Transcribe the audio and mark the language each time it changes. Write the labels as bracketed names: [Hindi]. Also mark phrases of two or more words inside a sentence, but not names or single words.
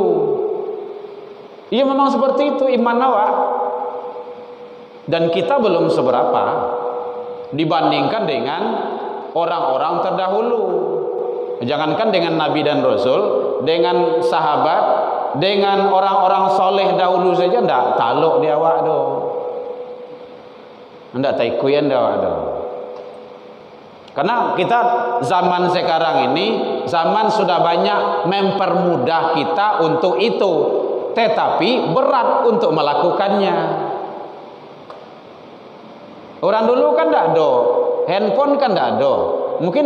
[Indonesian] Iya memang seperti itu iman awak. Dan kita belum seberapa dibandingkan dengan orang-orang terdahulu. Jangankan dengan Nabi dan Rasul, dengan sahabat, dengan orang-orang soleh dahulu saja [Minangkabau] ndak taluk dia awak do. Ndak taikuyan dia awak do. [Indonesian] Karena kita zaman sekarang ini, zaman sudah banyak mempermudah kita untuk itu. Tetapi berat untuk melakukannya. Orang dulu kan tidak ada, handphone kan tidak ada.